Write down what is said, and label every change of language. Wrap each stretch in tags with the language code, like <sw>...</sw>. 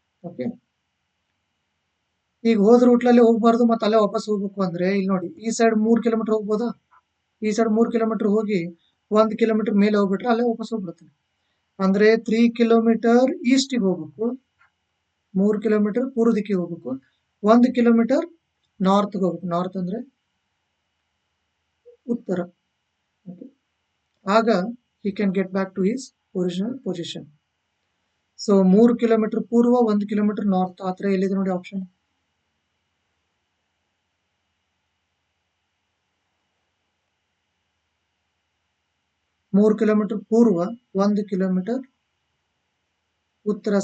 <kn>Okay, ಈಗ ಹೋದ ರೂಟ್ಲಲ್ಲಿ ಹೋಗ್ಬಾರ್ದು, ಮತ್ತೆ ಅಲ್ಲೇ ವಾಪಸ್ ಹೋಗ್ಬೇಕು ಅಂದ್ರೆ ಇಲ್ಲಿ ನೋಡಿ, ಈ ಸೈಡ್ 3 ಕಿಲೋಮೀಟರ್ ಹೋಗ್ಬೋದಾ, ಈ ಸೈಡ್ 3 ಕಿಲೋಮೀಟರ್ ಹೋಗಿ 1 ಕಿಲೋಮೀಟರ್ ಮೇಲೆ ಹೋಗ್ಬಿಟ್ರೆ ಅಲ್ಲೇ ವಾಪಸ್ ಹೋಗ್ಬಿಡುತ್ತೆ. ಅಂದ್ರೆ 3 ಕಿಲೋಮೀಟರ್ ಈಸ್ಟಿಗೆ ಹೋಗ್ಬೇಕು, 3 ಕಿಲೋಮೀಟರ್ ಪೂರ್ವ ದಿಕ್ಕಿಗೆ ಹೋಗ್ಬೇಕು, 1 ಕಿಲೋಮೀಟರ್ ನಾರ್ತ್ಗೆ ಹೋಗ್ಬೇಕು. ನಾರ್ತ್ ಅಂದ್ರೆ ಉತ್ತರ.</kn> <en>ಆಗ he can get back to his original position.</en> <kn>So 3 kilometre ಪೂರ್ವ, 1 ಕಿಲೋಮೀಟರ್ ನಾರ್ತ್, ಆ ತರ ಎಲ್ಲಿದೆ ನೋಡಿ ಆಪ್ಷನ್. ಮೂರು ಕಿಲೋಮೀಟರ್ ಪೂರ್ವ, 1 ಕಿಲೋಮೀಟರ್ ಉತ್ತರ.</kn>